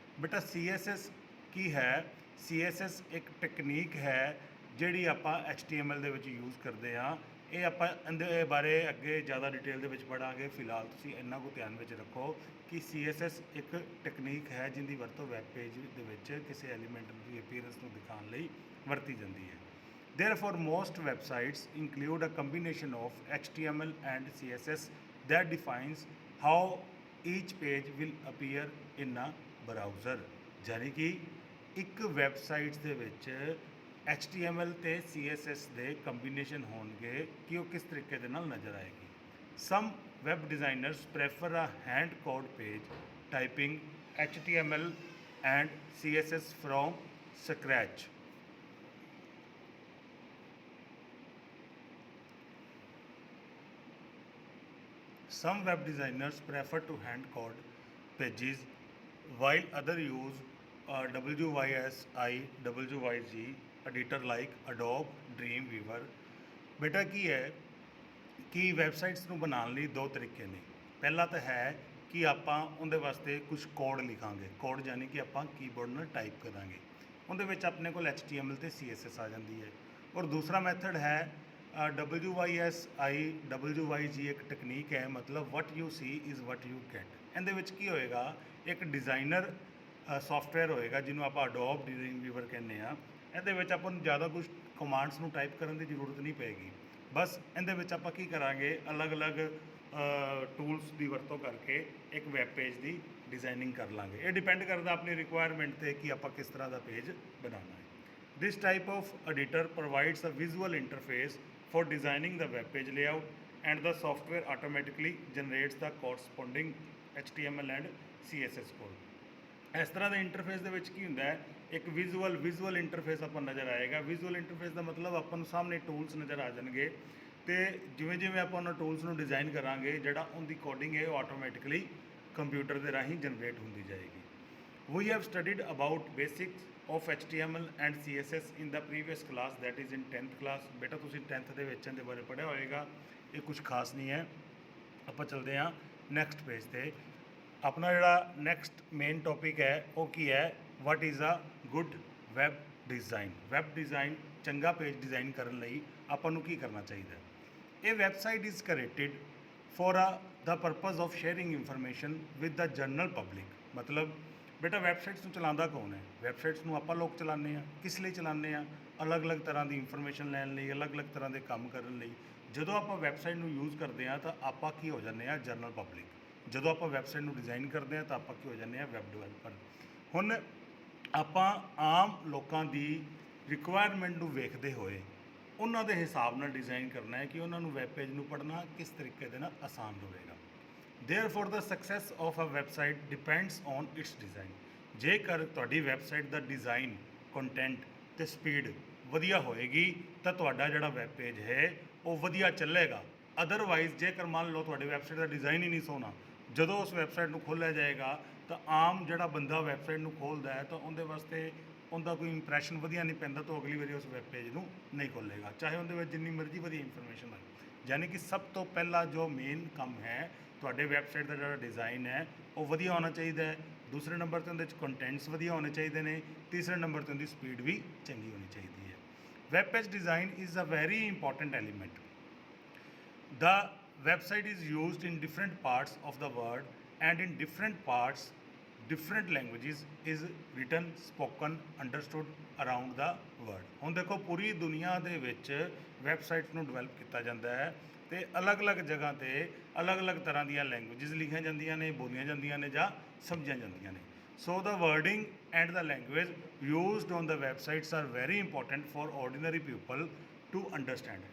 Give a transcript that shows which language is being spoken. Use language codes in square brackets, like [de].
[pa] ਬੇਟਾ CSS ਕੀ ਹੈ? CSS ਇੱਕ ਟੈਕਨੀਕ ਹੈ ਜਿਹੜੀ ਆਪਾਂ HTML ਦੇ ਵਿੱਚ ਯੂਜ਼ ਕਰਦੇ ਹਾਂ। ਇਹ ਆਪਾਂ ਇਹਦੇ ਬਾਰੇ ਅੱਗੇ ਜ਼ਿਆਦਾ ਡਿਟੇਲ ਦੇ ਵਿੱਚ ਪੜ੍ਹਾਂਗੇ। ਫਿਲਹਾਲ ਤੁਸੀਂ ਇੰਨਾ ਕੁ ਧਿਆਨ ਵਿੱਚ ਰੱਖੋ ਕਿ CSS ਇੱਕ ਟੈਕਨੀਕ ਹੈ ਜਿਹਦੀ ਵਰਤੋਂ ਵੈਬ ਪੇਜ ਦੇ ਵਿੱਚ ਕਿਸੇ ਐਲੀਮੈਂਟ ਦੀ ਅਪੀਅਰੈਂਸ ਨੂੰ ਦਿਖਾਉਣ ਲਈ ਵਰਤੀ ਜਾਂਦੀ ਹੈ। [en] Therefore, most websites include a combination of HTML and CSS that defines how each page will appear in a browser। [pa] ਯਾਨੀ ਕਿ ਇੱਕ ਵੈਬਸਾਈਟਸ ਦੇ ਵਿੱਚ HTML ਤੇ CSS ਦੇ ਕੰਬੀਨੇਸ਼ਨ ਹੋਣਗੇ ਕਿ ਉਹ ਕਿਸ ਤਰੀਕੇ ਦੇ ਨਾਲ ਨਜ਼ਰ ਆਏਗੀ। [en] Some web designers prefer a hand code page typing HTML and CSS from scratch. Some web designers prefer to hand code pages while others use WYSI, WYG editor like Adobe Dreamweaver। [pa] बेटा की है कि ਵੈਬਸਾਈਟਸ ਨੂੰ ਬਣਾਉਣ ਲਈ ਦੋ ਤਰੀਕੇ ਨੇ। ਪਹਿਲਾ ਤਾਂ ਹੈ ਕਿ ਆਪਾਂ ਉਹਦੇ ਵਾਸਤੇ ਕੁਝ ਕੋਡ ਲਿਖਾਂਗੇ। ਕੋਡ ਯਾਨੀ ਕਿ ਆਪਾਂ ਕੀਬੋਰਡ ਨਾਲ ਟਾਈਪ ਕਰਾਂਗੇ। ਉਹਦੇ ਵਿੱਚ ਆਪਣੇ ਕੋਲ HTML ਤੇ CSS ਆ ਜਾਂਦੀ ਹੈ। [hi] और दूसरा मैथड है WYSI WYG एक ਟੈਕਨੀਕ ਹੈ, मतलब [en] What you see is what you get. [pa] ਇਹਦੇ ਵਿੱਚ ਕੀ ਹੋਏਗਾ, ਇੱਕ ਡਿਜ਼ਾਈਨਰ ਸੌਫਟਵੇਅਰ ਹੋਏਗਾ ਜਿਹਨੂੰ ਆਪਾਂ ਅਡੋਬ ਡਿਜ਼ਾਈਨ ਵੀਵਰ ਕਹਿੰਦੇ ਆ। ਇਹਦੇ ਵਿੱਚ ਆਪਾਂ ਨੂੰ ਜ਼ਿਆਦਾ ਕੁਝ ਕਮਾਂਡਸ ਨੂੰ ਟਾਈਪ ਕਰਨ ਦੀ ਜ਼ਰੂਰਤ ਨਹੀਂ ਪਏਗੀ। ਬਸ ਇਹਦੇ ਵਿੱਚ ਆਪਾਂ ਕੀ ਕਰਾਂਗੇ, ਅਲੱਗ-ਅਲੱਗ ਟੂਲਸ ਦੀ ਵਰਤੋਂ ਕਰਕੇ ਇੱਕ ਵੈਬ ਪੇਜ ਦੀ ਡਿਜ਼ਾਈਨਿੰਗ ਕਰ ਲਾਂਗੇ। ਇਹ ਡਿਪੈਂਡ ਕਰਦਾ ਆਪਣੀ ਰਿਕੁਆਇਰਮੈਂਟ ਤੇ ਕਿ ਆਪਾਂ ਕਿਸ ਤਰ੍ਹਾਂ ਦਾ ਪੇਜ ਬਣਾਉਣਾ ਹੈ। This type of editor provides a visual interface for designing the web page layout, and the software automatically generates the corresponding HTML and CSS code। ਇਸ ਤਰ੍ਹਾਂ ਦੇ ਇੰਟਰਫੇਸ ਦੇ ਵਿੱਚ ਕੀ ਹੁੰਦਾ ਹੈ, ਇੱਕ ਵਿਜ਼ੂਅਲ ਇੰਟਰਫੇਸ ਆਪਾਂ ਨਜ਼ਰ ਆਏਗਾ। ਵਿਜ਼ੂਅਲ ਇੰਟਰਫੇਸ ਦਾ ਮਤਲਬ ਆਪਾਂ ਨੂੰ ਸਾਹਮਣੇ ਟੂਲਸ ਨਜ਼ਰ ਆ ਜਾਣਗੇ, ਤੇ ਜਿਵੇਂ ਆਪਾਂ ਉਹਨਾਂ ਟੂਲਸ ਨੂੰ ਡਿਜ਼ਾਈਨ ਕਰਾਂਗੇ, ਜਿਹੜਾ ਉਹਦੀ ਕੋਡਿੰਗ ਹੈ ਉਹ ਆਟੋਮੈਟਿਕਲੀ ਕੰਪਿਊਟਰ ਦੇ ਰਾਹੀਂ ਜਨਰੇਟ ਹੁੰਦੀ ਜਾਏਗੀ। [en] We have studied about basics of HTML and CSS in the previous class, that is in 10th class। [pa] ਬੇਟਾ ਤੁਸੀਂ 10th ਦੇ ਵਿੱਚ ਇਹਦੇ ਬਾਰੇ ਪੜ੍ਹਿਆ ਹੋਏਗਾ, ਇਹ ਕੁਝ ਖਾਸ ਨਹੀਂ ਹੈ। ਆਪਾਂ ਚਲਦੇ ਹਾਂ ਨੈਕਸਟ ਪੇਜ ਤੇ। ਆਪਣਾ ਜਿਹੜਾ ਨੈਕਸਟ ਮੇਨ ਟੌਪਿਕ ਹੈ ਉਹ ਕੀ ਹੈ, [en] What is a good web design. [pa] Web design, ਚੰਗਾ ਪੇਜ ਡਿਜ਼ਾਈਨ ਕਰਨ ਲਈ ਆਪਾਂ ਨੂੰ ਕੀ ਕਰਨਾ ਚਾਹੀਦਾ ਹੈ। [en] ਇਹ website is created for the purpose of sharing information with the general public. [pa] ਮਤਲਬ ਬੇਟਾ ਵੈਬਸਾਈਟਸ ਨੂੰ ਚਲਾਉਂਦਾ ਕੌਣ ਹੈ, ਵੈਬਸਾਈਟਸ ਨੂੰ ਆਪਾਂ ਲੋਕ ਚਲਾਉਂਦੇ ਹਾਂ। ਕਿਸ ਲਈ ਚਲਾਉਂਦੇ ਹਾਂ, ਅਲੱਗ-ਅਲੱਗ ਤਰ੍ਹਾਂ ਦੀ ਇਨਫੋਰਮੇਸ਼ਨ ਲੈਣ ਲਈ, ਅਲੱਗ-ਅਲੱਗ ਤਰ੍ਹਾਂ ਦੇ ਕੰਮ ਕਰਨ ਲਈ। ਜਦੋਂ ਆਪਾਂ ਵੈਬਸਾਈਟ ਨੂੰ ਯੂਜ਼ ਕਰਦੇ ਹਾਂ ਤਾਂ ਆਪਾਂ ਕੀ ਹੋ ਜਾਂਦੇ ਹਾਂ, ਜਨਰਲ ਪਬਲਿਕ। ਜਦੋਂ ਆਪਾਂ ਵੈਬਸਾਈਟ ਨੂੰ ਡਿਜ਼ਾਈਨ ਕਰਦੇ ਹਾਂ ਤਾਂ ਆਪਾਂ ਕੀ ਹੋ ਜਾਂਦੇ ਹਾਂ, ਵੈਬ ਡਿਵੈਲਪਰ। ਹੁਣ ਆਪਾਂ ਆਮ ਲੋਕਾਂ ਦੀ ਰਿਕੁਆਇਰਮੈਂਟ ਨੂੰ ਵੇਖਦੇ ਹੋਏ ਉਹਨਾਂ ਦੇ ਹਿਸਾਬ ਨਾਲ ਡਿਜ਼ਾਈਨ ਕਰਨਾ ਹੈ ਕਿ ਉਹਨਾਂ ਨੂੰ ਵੈਬ ਪੇਜ ਨੂੰ ਪੜ੍ਹਨਾ ਕਿਸ ਤਰੀਕੇ ਦੇ ਨਾਲ ਆਸਾਨ ਹੋਵੇਗਾ। [en] Therefore the success of a website depends on its design। [pa] ਜੇਕਰ ਤੁਹਾਡੀ ਵੈਬਸਾਈਟ ਦਾ ਡਿਜ਼ਾਈਨ, ਕੰਟੈਂਟ ਤੇ ਸਪੀਡ ਵਧੀਆ ਹੋਏਗੀ ਤਾਂ ਤੁਹਾਡਾ ਜਿਹੜਾ ਵੈਬ ਪੇਜ ਹੈ ਉਹ ਵਧੀਆ ਚੱਲੇਗਾ। ਅਦਰਵਾਈਜ਼ ਜੇਕਰ ਮੰਨ ਲਓ ਤੁਹਾਡੀ ਵੈਬਸਾਈਟ ਦਾ ਡਿਜ਼ਾਈਨ ਹੀ ਨਹੀਂ ਸੋਹਣਾ, ਜਦੋਂ ਉਸ ਵੈਬਸਾਈਟ ਨੂੰ ਖੋਲ੍ਹਿਆ ਜਾਏਗਾ ਤਾਂ ਆਮ ਜਿਹੜਾ ਬੰਦਾ ਵੈਬਸਾਈਟ ਨੂੰ ਖੋਲ੍ਹਦਾ ਹੈ ਤਾਂ ਉਹਦੇ ਵਾਸਤੇ ਉਹਦਾ ਕੋਈ ਇੰਪਰੈਸ਼ਨ ਵਧੀਆ ਨਹੀਂ ਪੈਂਦਾ, ਤਾਂ ਅਗਲੀ ਵਾਰੀ ਉਸ ਵੈਬ ਪੇਜ ਨੂੰ ਨਹੀਂ ਖੋਲ੍ਹੇਗਾ, ਚਾਹੇ ਉਹਦੇ ਵਿੱਚ ਜਿੰਨੀ ਮਰਜ਼ੀ ਵਧੀਆ ਇਨਫੋਰਮੇਸ਼ਨ ਹੋਏ। ਯਾਨੀ ਕਿ ਸਭ ਤੋਂ ਪਹਿਲਾ ਜੋ ਮੇਨ ਕੰਮ ਹੈ, ਤੁਹਾਡੇ ਵੈਬਸਾਈਟ ਦਾ ਜਿਹੜਾ ਡਿਜ਼ਾਈਨ ਹੈ ਉਹ ਵਧੀਆ ਹੋਣਾ ਚਾਹੀਦਾ ਹੈ। ਦੂਸਰੇ ਨੰਬਰ 'ਤੇ ਉਹਦੇ 'ਚ ਕੰਟੈਂਟਸ ਵਧੀਆ ਹੋਣੇ ਚਾਹੀਦੇ ਨੇ। ਤੀਸਰੇ ਨੰਬਰ 'ਤੇ ਉਹਦੀ ਸਪੀਡ ਵੀ ਚੰਗੀ ਹੋਣੀ ਚਾਹੀਦੀ ਹੈ। [en] Web page design is a very important element. The website is used in different parts of the world, and in different parts different languages is written, spoken, understood around the world। [pa] ਹੁਣ ਦੇਖੋ ਪੂਰੀ ਦੁਨੀਆ ਦੇ ਵਿੱਚ websites ਨੂੰ develop ਕੀਤਾ ਜਾਂਦਾ ਹੈ ਤੇ ਅਲੱਗ-ਅਲੱਗ ਜਗ੍ਹਾ ਤੇ ਅਲੱਗ-ਅਲੱਗ ਤਰ੍ਹਾਂ ਦੀਆਂ ਲੈਂਗੁਏਜਸ ਲਿਖੀਆਂ ਜਾਂਦੀਆਂ ਨੇ, ਬੋਲੀਆਂ ਜਾਂਦੀਆਂ ਨੇ ਜਾਂ ਸਮਝੀਆਂ ਜਾਂਦੀਆਂ ਨੇ। [en] So the wording and the language used on the websites are very important for ordinary people to understand.